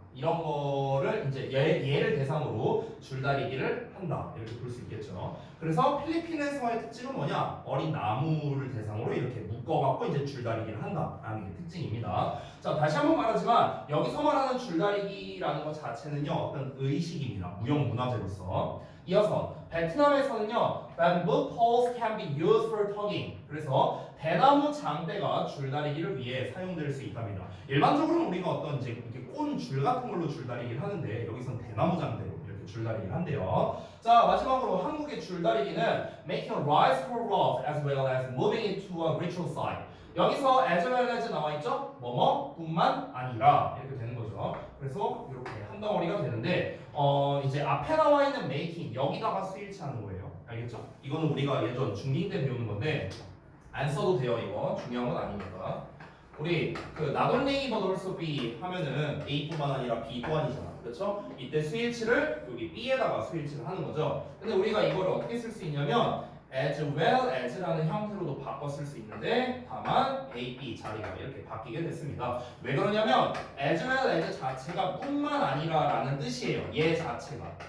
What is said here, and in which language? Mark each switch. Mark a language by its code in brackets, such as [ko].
[ko] 이런 거를 이제 얘를 대상으로 줄다리기를 한다 이렇게 볼 수 있겠죠. 그래서 필리핀에서의 특징은 뭐냐? 어린 나무를 대상으로 이렇게 묶어갖고 이제 줄다리기를 한다라는 게 특징입니다. 자 다시 한번 말하지만 여기서 말하는 줄다리기라는 것 자체는요 어떤 의식입니다. 무형 문화재로서. 이어서 베트남에서는요 [en] bamboo poles can be used for tugging. [ko] 그래서 대나무 장대가 줄다리기를 위해 사용될 수 있답니다. 일반적으로는 우리가 어떤 이제 이렇게 꼰 줄 같은 걸로 줄다리기를 하는데 여기선 대나무 장대로 이렇게 줄다리기를 한대요. 자 마지막으로 한국의 줄다리기는 [en] making a rise for rough as well as moving it to a ritual site. [ko] 여기서 as well as 나와 있죠? 뭐뭐뿐만 아니라 이렇게 되는 거죠. 그래서 이렇게 한 덩어리가 되는데 이제 앞에 나와 있는 making 여기다가 스위치하는 거예요. 알겠죠? 이거는 우리가 예전 중딩 때 배우는 건데 안 써도 돼요. 이거 중요한 건 아니니까. 우리 그 not only but also B 하면은 A뿐만 아니라 B 또한이잖아. 그렇죠? 이때 스위치를 여기 B에다가 스위치를 하는 거죠. 근데 우리가 이거를 어떻게 쓸 수 있냐면 as well as라는 형태로도 바꿔 쓸 수 있는데 다만 A, B 자리가 이렇게 바뀌게 됐습니다. 왜 그러냐면 as well as 자체가 뿐만 아니라 라는 뜻이에요. 얘 자체가.